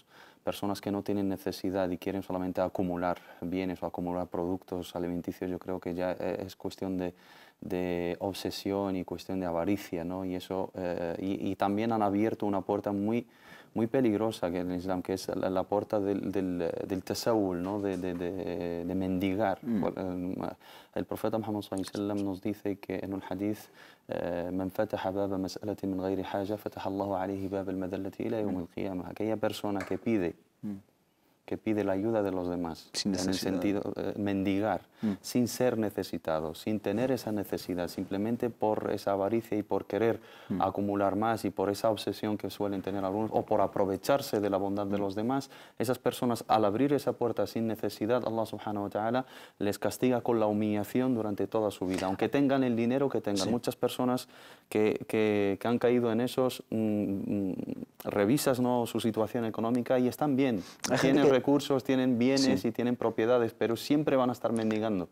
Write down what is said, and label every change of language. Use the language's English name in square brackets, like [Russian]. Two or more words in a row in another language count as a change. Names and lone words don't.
[Spanish] Personas que no tienen necesidad y quieren solamente acumular bienes o acumular productos alimenticios, yo creo que ya es cuestión de obsesión y cuestión de avaricia, ¿no? Y eso y también han abierto una puerta muy peligrosa que en el Islam, que es la puerta del tasawul, ¿no? de mendigar. El profeta Muhammad [Arabic] صلى الله عليه وسلم [Spanish] nos dice que en un hadith: [Arabic] "من فتح باب مسألة من غير حاجة، فتح الله عليه باب المذلة إلى يوم القيامة". [Spanish] Aquella persona que pide la ayuda de los demás, en el sentido mendigar, sin ser necesitado, sin tener esa necesidad, simplemente por esa avaricia y por querer acumular más y por esa obsesión que suelen tener algunos, o por aprovecharse de la bondad de los demás. Esas personas, al abrir esa puerta sin necesidad, [Arabic] الله سبحانه وتعالى [Spanish] les castiga con la humillación durante toda su vida, aunque tengan el dinero que tengan. Muchas personas que han caído en esos, revisas, ¿no?, su situación económica y están bien, tienen recursos, tienen bienes y tienen propiedades, pero siempre van a estar mendigando.